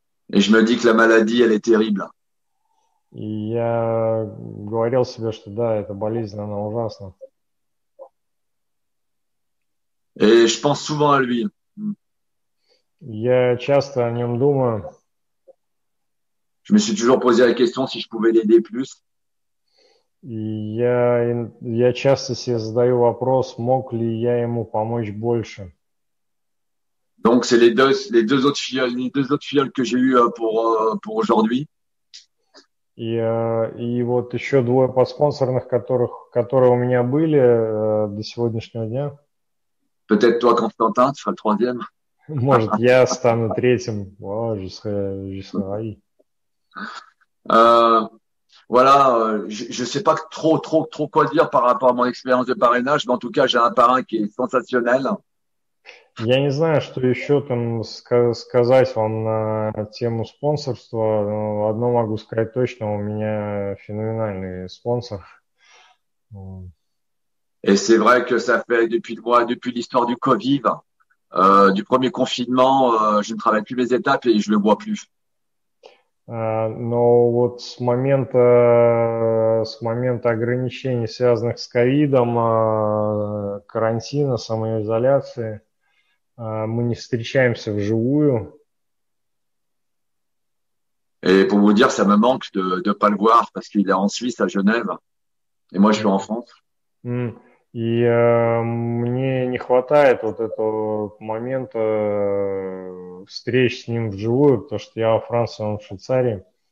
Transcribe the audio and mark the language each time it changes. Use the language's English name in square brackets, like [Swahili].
[French] Et je me dis que la maladie, elle est terrible. [Russian] И я говорил себе, что да, эта болезнь, она ужасна. [French] Et je pense souvent à lui. [Russian] Я часто о нем думаю. [French] Je me suis toujours posé la question si je pouvais l'aider plus. [Russian] И я часто себе задаю вопрос, мог ли я ему помочь больше. [French] Donc, c'est les deux autres filleuls que j'ai eu pour aujourd'hui. [Russian] И вот еще двое подспонсорных, которые у меня были до сегодняшнего дня. [French] Peut-être toi, Constantin, tu seras le troisième. [Russian] Может, я стану третьим. [French] Je serai. Voilà, je sais pas trop quoi dire par rapport à mon expérience de parrainage, mais en tout cas, j'ai un parrain qui est sensationnel. [Russian] Я не знаю, что еще там сказать вам на тему спонсорства. Но одно могу сказать точно, у меня феноменальный спонсор. [French] Et c'est vrai que ça fait depuis l'histoire du Covid, du premier confinement, je ne travaille plus mes étapes et je le vois plus. [Russian] Но вот с момента ограничений, связанных с ковидом, карантина, самоизоляции, мы не встречаемся вживую. [French] Et pour vous dire, ça me manque de pas le voir parce qu'il est en Suisse, à Genève, et moi je suis en France. [Russian] И мне не хватает вот этого момента встреч с ним вживую, потому что я во Франции, он в Швейцарии.